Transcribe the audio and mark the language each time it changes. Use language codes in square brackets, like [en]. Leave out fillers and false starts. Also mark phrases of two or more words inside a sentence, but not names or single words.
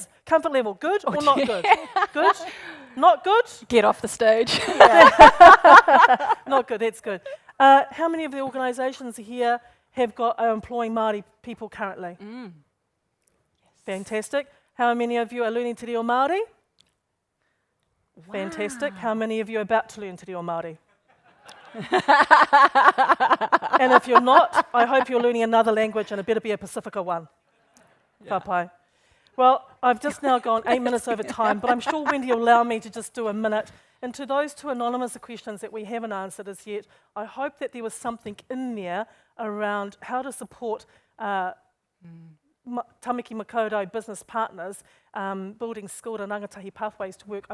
[en] Comfort level, good or not good? Good? Not good? Get off the stage. Not good, that's good. How many of the organisations here have got employing Māori people currently? Yes. Fantastic. How many of you are learning [mi] te reo Māori? [en] Wow. Fantastic. How many of you are about to learn [mi] te reo Māori? [en] And if you're not, I hope you're learning another language, and it better be a Pasifika one. Yeah. Papai. Well, I've just now gone 8 minutes over time, but I'm sure Wendy will allow me to just do a minute. And to those 2 anonymous questions that we haven't answered as yet, I hope that there was something in there around how to support Tāmaki Makaurau business partners, building skilled and rangatahi pathways to work.